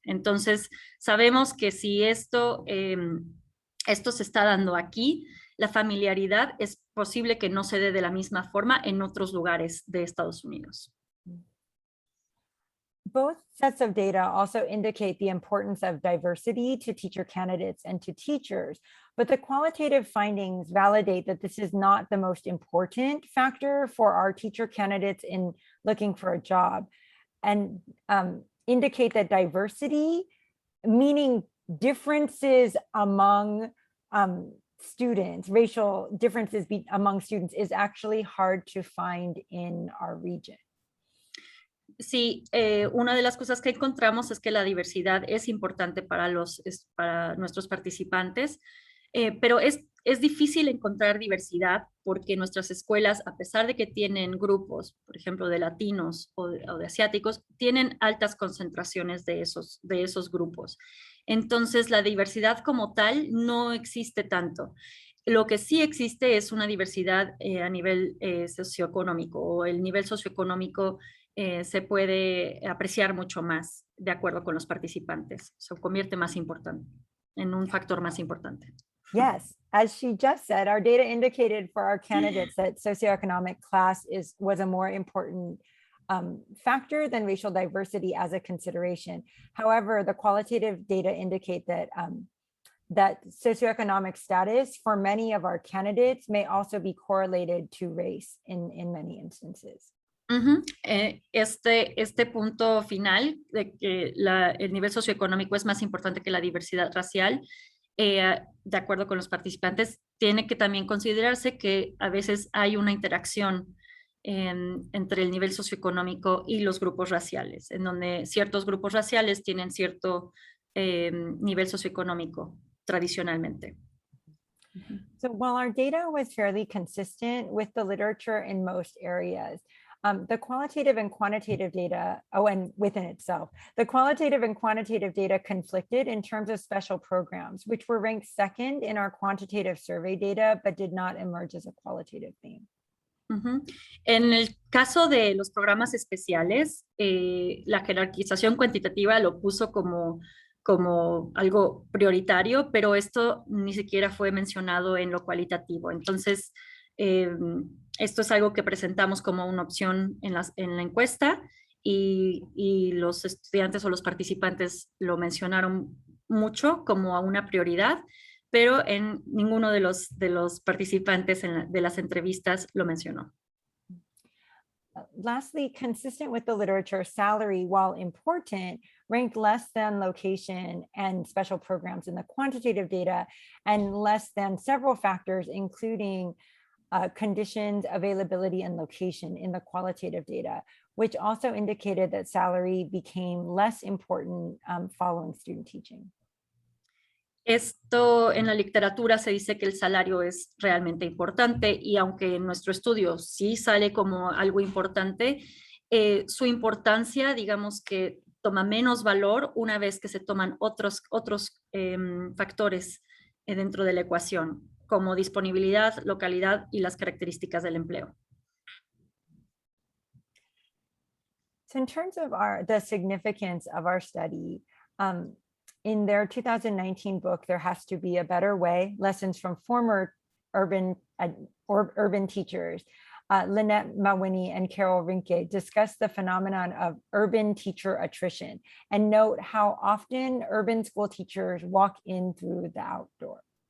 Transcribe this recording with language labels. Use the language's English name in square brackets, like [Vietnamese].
[Spanish] Entonces, sabemos que si esto se está dando aquí, la familiaridad es posible que no se dé de la misma forma en otros lugares de Estados Unidos. [English] Both sets of data also indicate the importance of diversity to teacher candidates and to teachers, but the qualitative findings validate that this is not the most important factor for our teacher candidates in looking for a job, and indicate that diversity, meaning differences among students, racial differences among students is actually hard to find in our region. [Spanish] Sí, una de las cosas que encontramos es que la diversidad es importante para nuestros participantes, pero es difícil encontrar diversidad porque nuestras escuelas, a pesar de que tienen grupos, por ejemplo, de latinos o de asiáticos, tienen altas concentraciones de esos grupos. Entonces, la diversidad como tal no existe tanto. Lo que sí existe es una diversidad a nivel socioeconómico, o el nivel socioeconómico se puede apreciar mucho más de acuerdo con los participantes. Se convierte más importante, en un factor más importante. [English] Yes, as she just said, our data indicated for our candidates that socioeconomic class was a more important factor than racial diversity as a consideration. However, the qualitative data indicate that that socioeconomic status for many of our candidates may also be correlated to race in many instances. [Spanish] Este punto final de que el nivel socioeconómico es más importante que la diversidad racial, de acuerdo con los participantes, tiene que también considerarse que a veces hay una interacción entre el nivel socioeconómico y los grupos raciales, en donde ciertos grupos raciales tienen cierto nivel socioeconómico tradicionalmente. [English] So while our data was fairly consistent with the literature in most areas, the qualitative and quantitative data, and within itself, the qualitative and quantitative data conflicted in terms of special programs, which were ranked second in our quantitative survey data, but did not emerge as a qualitative theme. [Spanish] En el caso de los programas especiales, la jerarquización cuantitativa lo puso como algo prioritario, pero esto ni siquiera fue mencionado en lo cualitativo. Entonces, esto es algo que presentamos como una opción en la encuesta y los estudiantes o los participantes lo mencionaron mucho como una prioridad, pero en ninguno de los participantes de las entrevistas lo mencionó. [English] Lastly, consistent with the literature, salary, while important, ranked less than location and special programs in the quantitative data, and less than several factors, including conditions, availability, and location in the qualitative data, which also indicated that salary became less important following student teaching. [Spanish] Esto en la literatura se dice que el salario es realmente importante y aunque en nuestro estudio sí sale como algo importante, su importancia, digamos que toma menos valor una vez que se toman otros factores dentro de la ecuación, como disponibilidad, localidad y las características del empleo. [English] So in terms of the significance of our study, in their 2019 book, There Has to Be a Better Way, Lessons from Former Urban Teachers, Lynette Mawhinney and Carol Rinke discuss the phenomenon of urban teacher attrition and note how often urban school teachers walk in through the outdoor.